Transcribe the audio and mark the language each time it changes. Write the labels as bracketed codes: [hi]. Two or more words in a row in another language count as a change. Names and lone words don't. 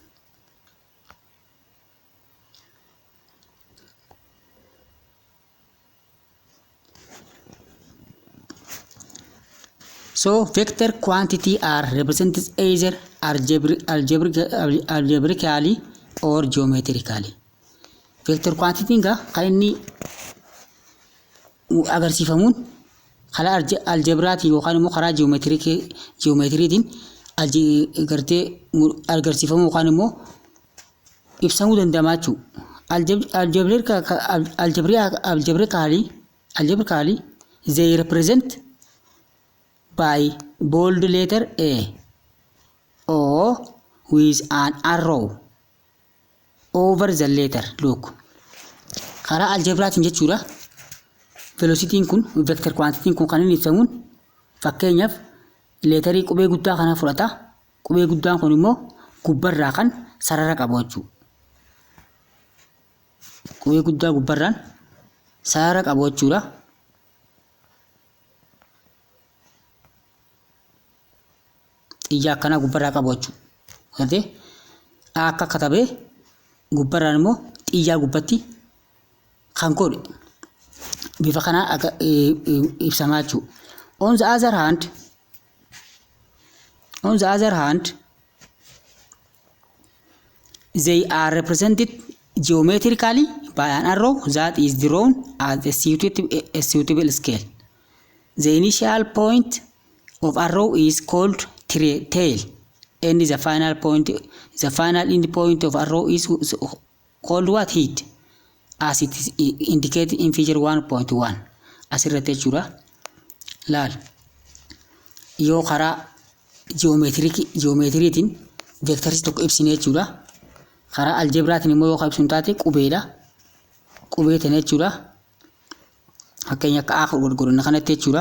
[en] So vector quantity are represented either algebraically or geometrically. Vector quantity [om] nga kan inni agarsiifamuun karaa algebraatii yookaan immoo karaa geometriitiin gartee agarsiifamuu yookaan immoo ibsamuu danda'ama jechuudha. [en] Algebraically they represent by bold letter A or with an arrow over the letter. Look. [om] Karaa algebraatiin jechuudha. Velocity kun [en] vector quantity [om] kun kan inni ibsamuun fakkeenyaaf leetarii qubee guddaa kana fudhata. Qubee guddaan kun immoo gubbarraa kan sarara qabu jechuudha. Qubee guddaa gubbarraan sarara qabu jechuudha. Xiyyaa akkana gubbarraa qabu jechuudha. Gartee akka katabee gubbarraan immoo xiyyaa gubbatti kan godhe bifa kana ibsamaa jechuudha. [en] On the other hand, they are represented geometrically by an arrow that is drawn at a suitable scale. The initial point of arrow is called tail, and the final end point of arrow is called what? Head, as it is indicated in figure 1.1. [om] asirratti jechuudha. laal yoo karaa ji'oomeetiriitiin veektarii tokko ibsine jechuudha. karaa aljebraatiin immoo yoo ibsinu taate qubeedha. qubee tan jechuudha. fakkeenya akka A godhanna kanatti jechuudha.